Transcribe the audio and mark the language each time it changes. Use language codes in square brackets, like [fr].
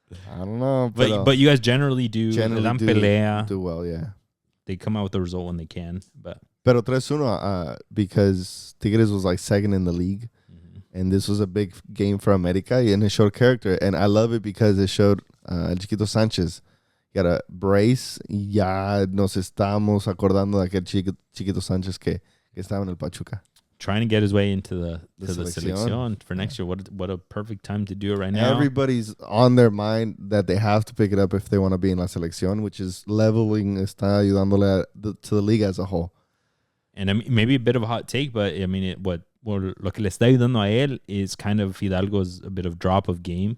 [en] I don't know. But you guys generally do pelea. Do well, yeah. They come out with the result when they can. [es] Pero [en] 3-1 because Tigres was second in the league. Mm-hmm. And this was a big game for America and it showed character. And I love it because it showed El Chiquito Sánchez. Got a brace [es] y ya nos estamos acordando de aquel Chiquito Sánchez que estaba en el Pachuca. [en] Trying to get his way into the selección for next year. What a perfect time to do it right now. Everybody's on their mind that they have to pick it up if they want to be in la selección, which is leveling, [es] está ayudándole [en] to the league as a whole. And I mean, maybe a bit of a hot take, but I mean, [es] lo que le está ayudando a él [en] is kind of Fidalgo's a bit of drop of game.